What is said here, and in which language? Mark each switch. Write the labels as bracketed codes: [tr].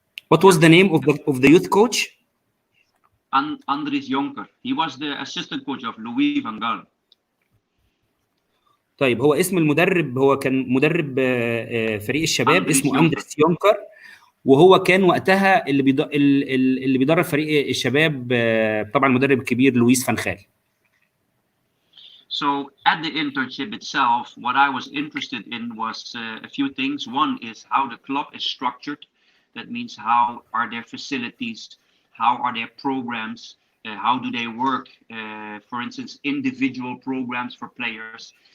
[en] What was the name of the youth coach? Andries Jonker. He was the assistant coach of Louis van Gaal. [ar] طيب هو اسم المدرب، هو كان مدرب فريق الشباب اسمه أندريس يونكر، وهو كان وقتها اللي بيدرب فريق الشباب طبعا المدرب الكبير لويس فان خال. [en] So at the internship itself, what I was interested in was a few things. One is how the club is structured. That means how are their facilities, how are their programs, how do they work, for instance, individual programs for players.